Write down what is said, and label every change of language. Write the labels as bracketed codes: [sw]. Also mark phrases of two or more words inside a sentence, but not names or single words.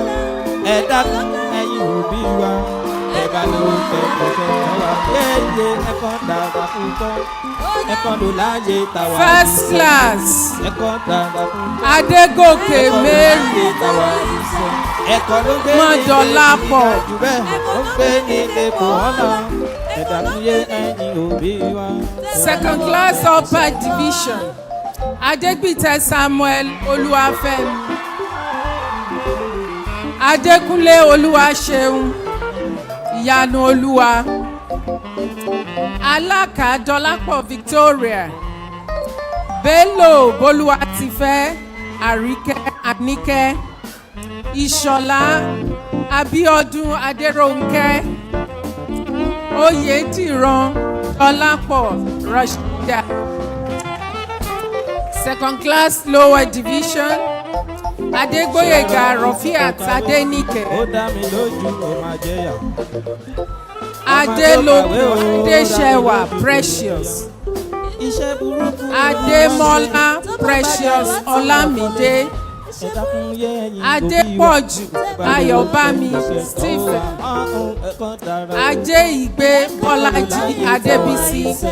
[en] First Class, Adegoke Mary Modolapo, Second Class Upper Division, Adegbite Samuel Oluwafemi, Adekunle Oluwaseun Ìyanu Olúwa, Alaka Dolapo Victoria, Bello Boluwatife Arike Anike, Ìṣọ̀lá Abiodun Aderonke, Oyediran Dolapo Rashida, Second Class Lower Division, Adegboyega Rofiat Adenike, Adelogun Adesewa Precious, Ademola Precious Olamide, Adepoju Ayobami Stephen, Adeigbe Bolaji Adebisi,